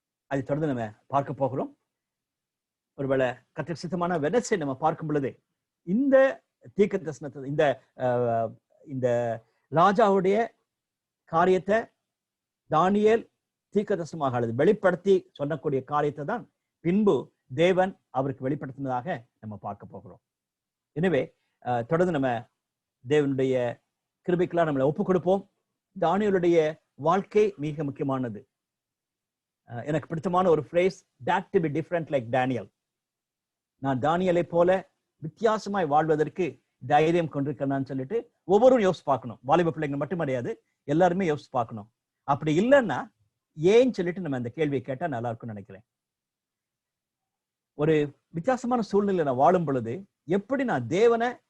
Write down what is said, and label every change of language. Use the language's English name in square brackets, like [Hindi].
[Tamil] அதை தொடர்ந்து நம்ம பார்க்க போகிறோம். ஒருவேளை கர்த்தருக்கு சித்தமான வெனஸ்டே நம்ம பார்க்கும் பொழுது இந்த தீர்க்கதரிசனத்தை, இந்த ராஜாவுடைய காரியத்தை தானியேல் தீர்க்கதரிசனமாக அல்லது வெளிப்படுத்தி சொல்லக்கூடிய காரியத்தை தான் பின்பு தேவன் அவருக்கு வெளிப்படுத்தினதாக நம்ம பார்க்க போகிறோம். எனவே தொடர்ந்து நம்ம தேவனுடைய கிருபைக்கெல்லாம் நம்மளை ஒப்புக் கொடுப்போம். தானியேலுடைய வாழ்க்கை மிக முக்கியமானது. எனக்கு பிடித்தமான ஒரு phrase, [English] that to be different like Daniel. [Tamil] நான் தானியேலை போல வித்தியாசமாய் வாழ்வதற்கு தைரியம் கொண்டிருக்கேன்னு சொல்லிட்டு ஒவ்வொருவரும் யோசிச்சு பார்க்கணும். வாலிப பிள்ளைங்க மட்டும் கிடையாது, எல்லாருமே யோசிச்சு பார்க்கணும். அப்படி இல்லைன்னா ஏன்னு சொல்லிட்டு நம்ம அந்த கேள்வியை கேட்டா நல்லா இருக்கும்னு நினைக்கிறேன். ஒரு வித்தியாசமான சூழ்நிலை நான் வாழும் பொழுது எப்படி நான் தேவனை